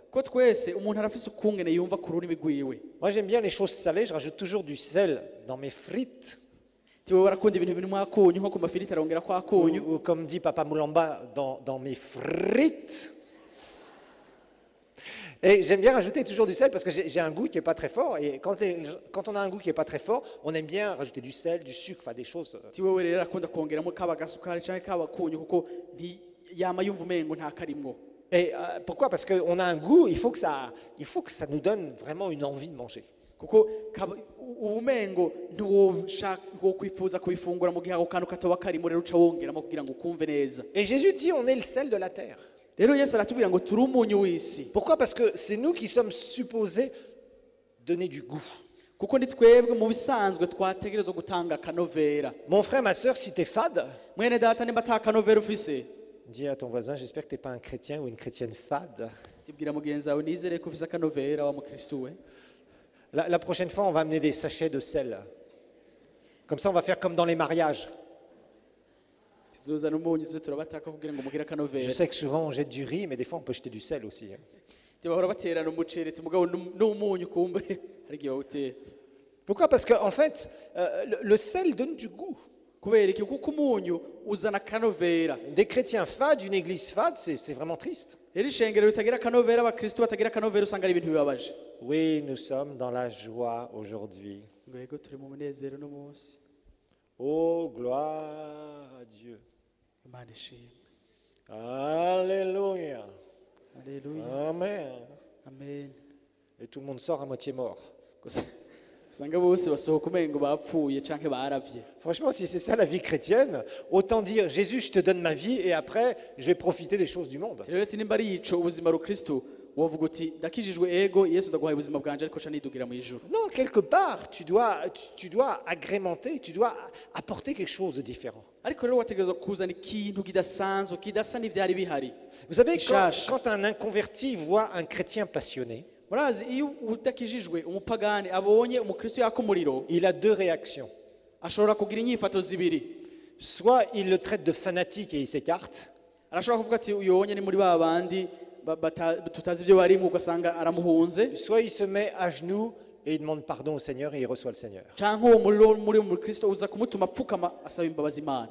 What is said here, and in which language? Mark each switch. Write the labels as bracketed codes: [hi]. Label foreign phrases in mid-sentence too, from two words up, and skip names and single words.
[rn] ko twese umuntu arafise ukungene yumva ku rurimi rwiwe. [fr] Moi j'aime bien les choses salées, je rajoute toujours du sel dans mes frites. [rn] tiwe barakunda ibintu birimo akunyu nko ku mafiriti arongera kwa akunyu. [fr] Ou comme dit Papa Moulamba, dans mes frites. Et j'aime bien rajouter toujours du sel parce que j'ai un goût qui n'est pas très fort. Et quand on a un goût qui n'est pas très fort, on aime bien rajouter du sel, du sucre, enfin des choses. [rn] tiwe we rero akunda kongeramo kaba gasukari canke kaba kunyu kuko yama yumva umengo nta karimwo. [fr] Et pourquoi? Parce qu'on a un goût, il faut que ça nous donne vraiment une envie de manger. [rn] kuko ubumengo ntiwokwifuza kubifungura mu gihe ako kantu katoba karimo rero uca wongeramo kugira ngo ukumve neza. [fr] Et Jésus dit on est le sel de la terre. [rn] rero Yesu aratubwira ngo turi umunyu w'isi. [fr] Pourquoi? Parce que c'est nous qui sommes supposés donner du goût. [rn] kuko ni twebwe mu bisanzwe twategerezwa gutanga akanovera. [fr] Mon frère, ma soeur, si tu es fade, [rn] mwene data nimba ata kanovera ufise [fr] dis à ton voisin, j'espère que tu n'es pas un chrétien ou une chrétienne fade. [rn] tibwira mugenzi wawe nizere ko ufise akanovera wa mukristu we. [fr] La prochaine fois, on va amener des sachets de sel. Comme ça, on va faire comme dans les mariages. [rn] tuzozana umunyu tuze turabataka kugira ngo mugire [fr] Je [rn] akanovera. [fr] sais que souvent, on jette du riz, mais des fois, on peut jeter du sel aussi. [rn] tibahora baterana umuceri mugabo n'umunyu kumbe hari igihe bawutera. [fr] Pourquoi? Parce qu'en fait, le sel donne du goût. [rn] kubera iki? kuko umunyu uzana akanovera. [fr] Des chrétiens fades, une église fade, c'est vraiment triste. [rn] rero ishengero ritagira akanovera abakristu batagira akanovera usanga ari ibintu bibabaje. [fr] Oui, nous sommes dans la joie aujourd'hui. [rn] ngo yego turi mu munezero no munsi. [fr] Oh, gloire à Dieu. [rn] Imana ishimwe. [fr] Alléluia. [rn] Alléluia. [fr] Amen. [rn] Amen. [fr] Et tout le monde sort à moitié mort. [rn] Gusa usanga bose basohoka umengo bapfuye canke baravye. [fr] Franchement, si c'est ça la vie chrétienne, autant dire Jésus, je te donne ma vie et après, je vais profiter des choses du monde. [rn] Rero ati nimba ari ico ubuzima rukristo wovuga uti ndakijijwe ego Yesu ndaguhaye ubuzima bwanje ariko ca nidugira mu ijuru. [fr] Non, quelque part, tu dois agrémenter, tu dois apporter quelque chose de différent. [rn] Ariko rero wategerezwa kuzana ikintu kidasanzwe kidasa n'ivyari bihari. [fr] Vous savez, Chache. quand un inconverti voit un chrétien passionné, [rn] Murazi iyo udakijijwe umupagani abonye umukristo yaka umuriro [fr] il a deux réactions. [rn] ashobora kugira inyifato zibiri. [fr] Soit il le traite de fanatique et il s'écarte, [rn] Arashobora kuvuga ati uyonye ni muri ba bandi tutazi ibyo barimo ugasanga aramuhunze, [fr] soit il se met à genoux et il demande pardon au Seigneur et il reçoit le Seigneur. [rn] canke uwo muriro muri mu Kristo uza kumutuma apfukama asaba imbabazi Imana.